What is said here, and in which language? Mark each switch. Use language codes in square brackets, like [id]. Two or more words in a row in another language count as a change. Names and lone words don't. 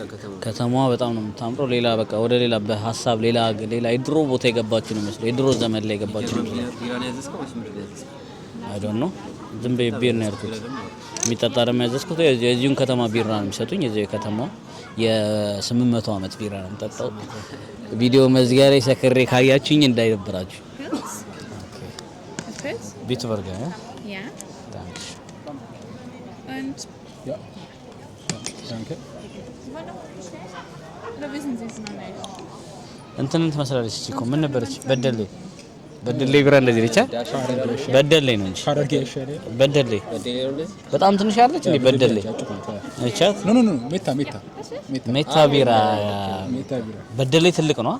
[am] ከተማዋ በጣም ነው የምታምረው። ሌላ በቃ ወደ ሌላ በሀሳብ ሌላ የድሮ ቦታ የገባችሁ ነው መስሎ የድሮ ዘመን ላይ የገባችሁ ነው። [en] I don't know [am] ዝም ብዬ ቢር ነው ያልኩት። የሚጠጣ ደግሞ ያዘዝኩት የዚሁን ከተማ ቢራ ነው የሚሰጡኝ። የዚህ ከተማው የ800 ዓመት ቢራ ነው የምጠጣው። ቪዲዮ መዝጊያ ላይ ሰክሬ ካያችሁኝ እንዳይደብራችሁ። ቢትበርገር [de] Ja. Danke. Und Ja. Danke. wollen noch schnell? Oder wissen Sie es noch nicht? [am] እንትን ትመስላለች እኮ ምን ነበረች? በደሌ ቢራ እንደዚህ ነች። በደሌ ነው እንጂ ሐረርጌ ይሻላል። በደሌ በጣም ትንሽ ያለች እንዴ? በደሌ እቻት [en] no no no ሜታ [am] ቢራ ሜታ ቢራ በደሌ ትልቅ ነው።